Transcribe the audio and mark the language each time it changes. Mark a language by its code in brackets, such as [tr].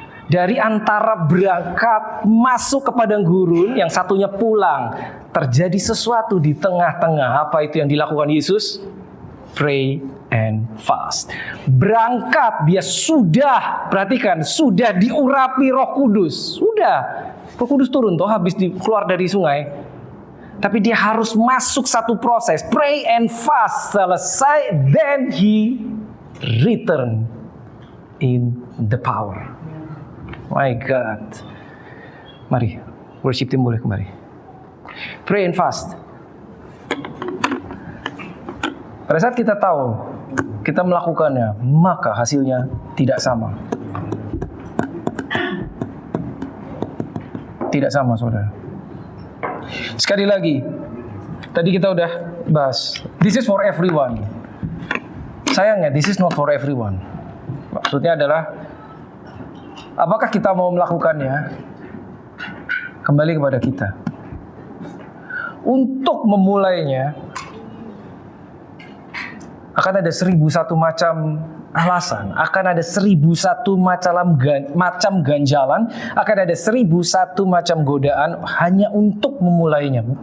[id] Dari antara berangkat masuk ke padang gurun, yang satunya pulang, terjadi sesuatu di tengah-tengah. Apa itu yang dilakukan Yesus? [en] Pray and fast. [id] Berangkat, dia sudah, perhatikan, sudah diurapi Roh Kudus. Sudah, Roh Kudus turun toh habis keluar dari sungai. Tapi dia harus masuk satu proses. [en] Pray and fast, [id] selesai, [en] then he return in the power. My God. [id] Mari, [en] worship team [id] boleh kembali. [en] Pray and fast. [id] Pada saat kita tahu, kita melakukannya, maka hasilnya tidak sama. Tidak sama, saudara. Sekali lagi, tadi kita udah bahas, [en] this is for everyone. [id] Sayangnya, [en] this is not for everyone. [id] Maksudnya adalah, apakah kita mau melakukannya? Kembali kepada kita. Untuk memulainya, akan ada 1001 macam alasan, akan ada 1001 macam ganjalan, akan ada 1001 macam godaan hanya untuk memulainya.